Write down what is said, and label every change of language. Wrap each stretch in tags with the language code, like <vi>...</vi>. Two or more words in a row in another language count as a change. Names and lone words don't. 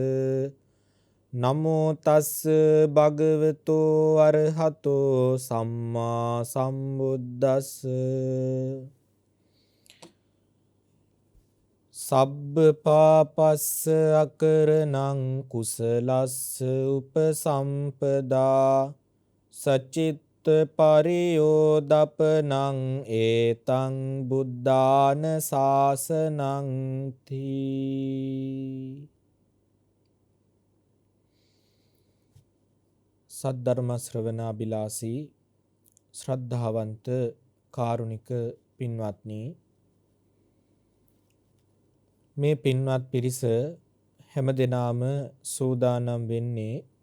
<pi>නමෝ තස්ස භගවතෝ අරහතෝ සම්මා සම්බුද්දස්ස සබ්බ පාපස්ස අකරණං කුසලස්ස උපසම්පදා සචිත්ත පරියෝදපනං ඒතං බුද්ධාන ශාසනං තී.</pi> <si>සද්ධර්ම ශ්‍රවණාබිලාසී ශ්‍රද්ධාවන්ත කාරුණික පින්වත්නි, මේ පින්වත් පිරිස හැමදෙනාම සූදානම් වෙන්නේ</si>